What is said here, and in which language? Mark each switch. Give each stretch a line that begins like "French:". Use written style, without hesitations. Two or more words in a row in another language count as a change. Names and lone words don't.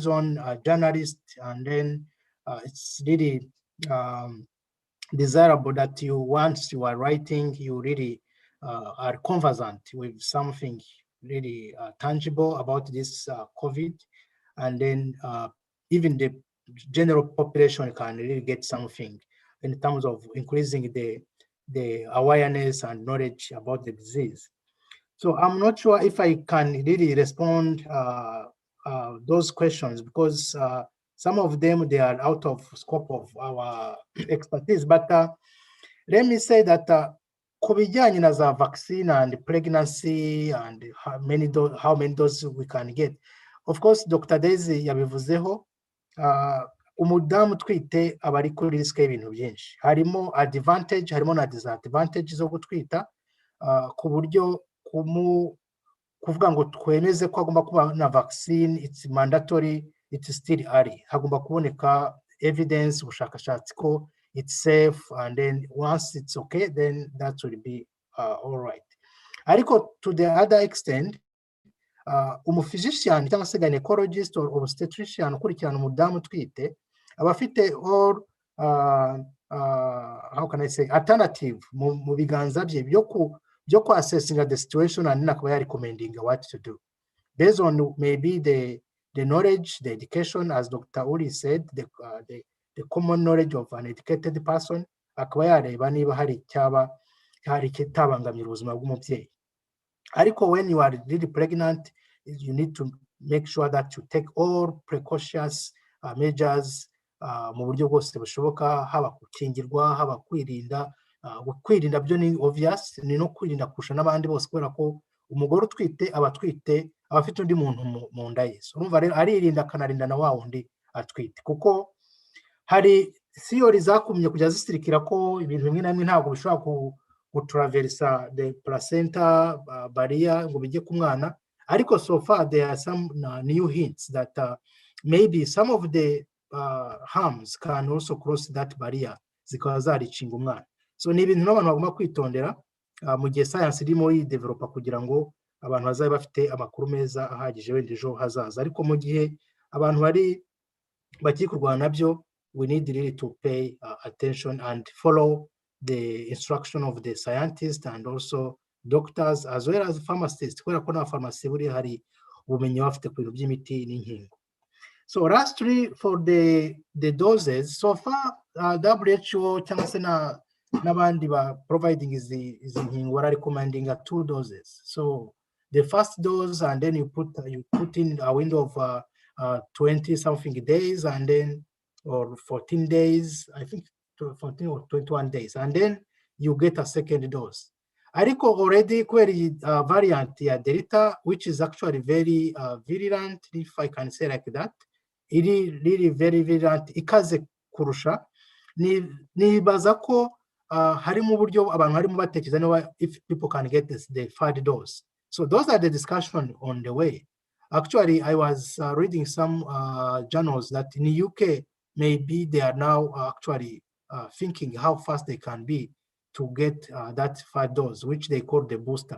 English: on journalists, and then it's really desirable that once you are writing, you really are conversant with something really tangible about this COVID, and then even the general population can really get something in terms of increasing the awareness and knowledge about the disease. So I'm not sure if I can really respond those questions, because some of them, they are out of scope of our expertise. But let me say that
Kinyarwanda: ku bijyanye na za
English: vaccine and pregnancy and how many doses we can get, of course Dr.
Kinyarwanda: Daisy yabivuzeho. Umudamu utwite aba ari kuri risk y'ibintu byinshi, harimo advantage, harimo na disadvantage zo gutwita, ku buryo kuvuga ngo twemeze ko agomba kuba na vaccine,
English: it's mandatory, it's still early.
Kinyarwanda: Hagomba kuboneka evidence, ubushakashatsi ko
English: it's safe, and then once it's okay, then that will be all right. Ariko to the other extent,
Kinyarwanda: umuphysician cyangwa se
English: gynecologist or obstetrician
Kinyarwanda: ukurikirana umudamu utwite aba afite
English: all how can I say alternative
Kinyarwanda: mu biganza bye byo ku
English: assessing the situation, and nakaba recommending what to do based on maybe the knowledge, the education, as Dr. Uri said, the common knowledge of an educated person,
Kinyarwanda: akaba yareba niba hari kitabangamira ubuzima bw'umubyeyi.
English: Ariko when you are really pregnant, you need to make sure that you take all precautions measures
Kinyarwanda: mu buryo bwose bushoboka, haba gukingirwa, haba kwirinda. Kwirinda byo ni obvious, ni no kwirinda kurusha n'abandi bose, kubera ko umugore utwite aba afite undi muntu mu nda ye. Urumva rero aririnda akanarinda na wa wundi atwite, kuko hari theory zakumye kujya zisirikira ko ibintu bimwe na bimwe ntabwo bishobora gutraversa
English: the placenta barrier
Kinyarwanda: ngo bijye ku mwana.
English: Ariko so far there are some new hints that maybe some of the harms can also cross that barrier
Kinyarwanda: zikaba zaricinga umwana. So ni ibintu n'abantu bagomba kwitondera mu gihe science irimo yidevelopa, kugira ngo abantu bazabe bafite amakuru meza ahagije wenda ejo hazaza. Ariko mu gihe abantu bakiri kurwana nabyo,
English: we need really to pay attention and follow the instruction of the scientists and also doctors as well as pharmacists,
Kinyarwanda: kubera ko na pharmacy buri hari ubumenyi bafite ku bintu by'imiti n'inkingo.
English: So lastly, for the doses, so far WHO
Kinyarwanda: cyangwa se n'abandi ba
English: providing
Kinyarwanda: izi nkingo
English: are recommending 2 doses. So the first dose, and then you put in a window of 20 something days, and then or 14 days, I think 14 or 21 days, and then you get a second dose. Ariko already query variant ya Delta, which is actually very virulent, if I can say like that. It is really very virulent,
Kinyarwanda: ikaze kurusha. Nibaza ko harimo uburyo abantu harimo batekereza niba
English: if people can get the third dose. So those are the discussion on the way. Actually, I was reading some journals that in the UK, maybe they are now actually thinking how fast they can be to get that third dose, which they call the booster.